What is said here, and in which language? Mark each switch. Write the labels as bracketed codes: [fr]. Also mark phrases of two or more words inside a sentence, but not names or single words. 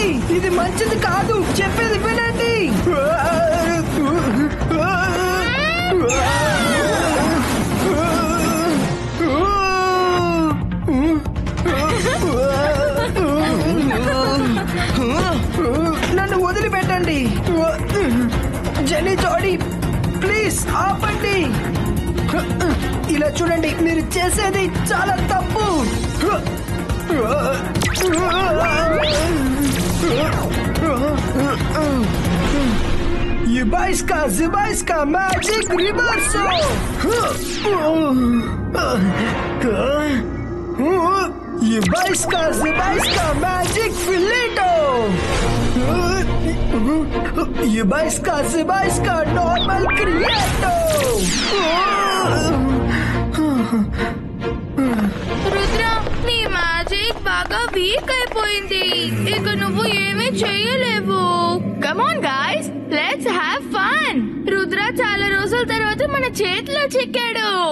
[te] ఇది మంచిది కాదు. చెప్పేది వినండి. నన్ను వదిలిపెట్టండి. జెన్నీ జాడీ, ప్లీజ్ ఆపండి. ఇలా చూడండి, మీరు చేసేది చాలా తప్పు. Юбайска, зибайска, [en] magic reversal. Yubaiska Zubaiska Magic Fileto! Yubaiska Zubaiska Normal Creato! [te] రుద్ర నీ మ్యాజిక్ బాగా వీక్ అయిపోయింది. ఇక నువ్వు ఏమీ చెయ్యలేవు. [en] Come on guys, let's have fun. [te] రుద్ర చాలా రోజుల తర్వాత మన చేతిలో చిక్కాడు.